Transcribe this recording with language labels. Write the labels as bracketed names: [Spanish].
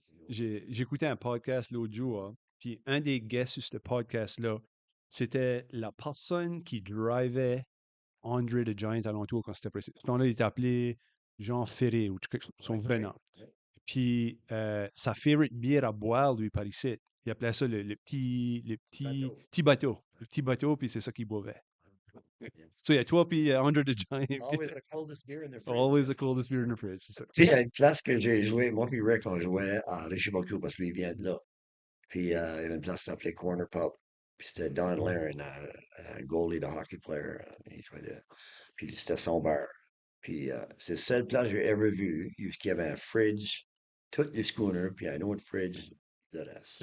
[French] J'écoutais un podcast l'autre jour, hein, puis un des guests sur ce podcast-là, c'était la personne qui drivait Andre the Giant alentour quand c'était précis. Ce temps-là, il était appelé Jean Ferré ou quelque chose, son vrai nom. Puis sa favorite bière à boire, lui, par ici, il appelait ça petit bateau. Le petit bateau, puis c'est ça qu'il boivait. [English] So, [French] il y a toi, puis Andre the Giant. [English] Always the coldest beer in the fridge. Always the coldest beer in the fridge. [French] C'est ça. Tu sais, il y a une place que j'ai joué, moi puis Rick, on jouait à Richibouctou parce qu'il vient de là. Puis il y avait une place qui s'appelait Corner Pub. Puis c'était Don Laren, un goalie de hockey player. Il jouait puis c'était son bar. Puis c'est la seule place que j'ai ever vue où il y avait un fridge, tout le schooner, puis un autre fridge de reste.